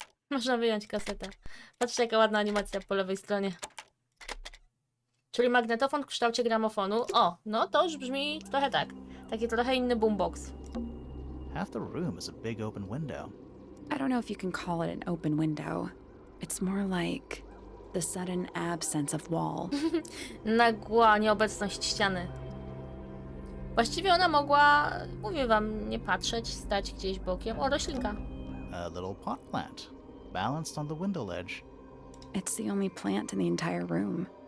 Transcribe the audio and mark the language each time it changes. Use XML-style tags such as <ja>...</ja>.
<pl>Można wyjąć kasetę. Patrzcie, jaka ładna animacja po lewej stronie. Czyli magnetofon w kształcie gramofonu. O, no to już brzmi trochę tak. Taki trochę inny boombox.</pl> <en>Half the room is a big open window. I don't know if you can call it an open window. It's more like the sudden absence of wall.</en> <pl>Nagła nieobecność ściany. Właściwie ona mogła, mówię wam, nie patrzeć, stać gdzieś bokiem. O, roślinka.</pl> <en>A little pot plant, balanced on the window ledge. It's the only plant in the entire room.</en>